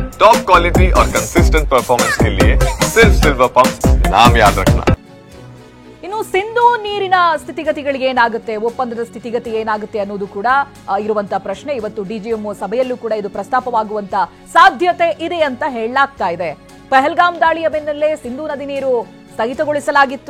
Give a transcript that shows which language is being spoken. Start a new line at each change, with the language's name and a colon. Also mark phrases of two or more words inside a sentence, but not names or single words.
English: top quality
Hindi: और
English: consistent performance
Hindi: के लिए सिर्फ सिल्वर पंप नाम याद रखना।
Kannada: ಇನ್ನು ಸಿಂಧೂ ನೀರಿನ ಸ್ಥಿತಿಗತಿಗಳಿಗೆ ಏನಾಗುತ್ತೆ, ಒಪ್ಪಂದದ ಸ್ಥಿತಿಗತಿ ಏನಾಗುತ್ತೆ ಅನ್ನೋದು ಕೂಡ ಇರುವಂತ ಪ್ರಶ್ನೆ. ಇವತ್ತು ಡಿಜಿಎಂಒ ಸಭೆಯಲ್ಲೂ ಕೂಡ ಇದು ಪ್ರಸ್ತಾಪವಾಗುವಂತ ಸಾಧ್ಯತೆ ಇದೆ ಅಂತ ಹೇಳಲಾಗ್ತಾ ಇದೆ. ಪಹಲ್ಗಾಮ್ ದಾಳಿಯ ಬೆನ್ನಲ್ಲೇ ಸಿಂಧೂ ನದಿ ನೀರು ಸ್ಥಗಿತಗೊಳಿಸಲಾಗಿತ್ತು.